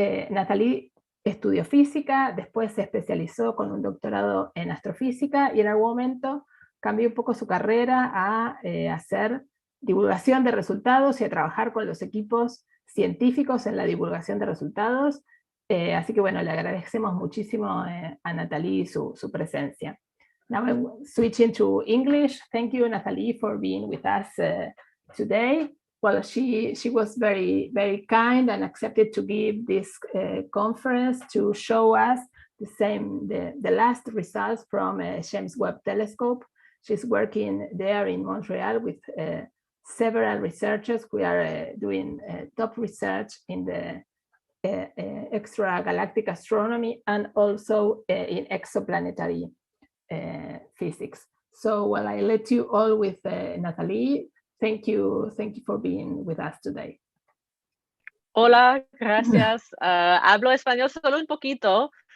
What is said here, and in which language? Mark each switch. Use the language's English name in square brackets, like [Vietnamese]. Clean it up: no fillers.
[Spanish] Nathalie estudió física, después se especializó con un doctorado en astrofísica y en algún momento cambió un poco su carrera a hacer divulgación de resultados y a trabajar con los equipos científicos en la divulgación de resultados. Así que bueno, le agradecemos muchísimo a Nathalie su presencia. [English] Now I'm switching to English. Thank you, Nathalie, for being with us today. Well, she was very kind and accepted to give this conference to show us the last results from James Webb Telescope. She's working there in Montreal with several researchers who are doing top research in the extragalactic astronomy and also in exoplanetary physics. So, well, I let you all with Nathalie. Thank you for being with us today. [Spanish] Hola, gracias. Hablo español solo un poquito.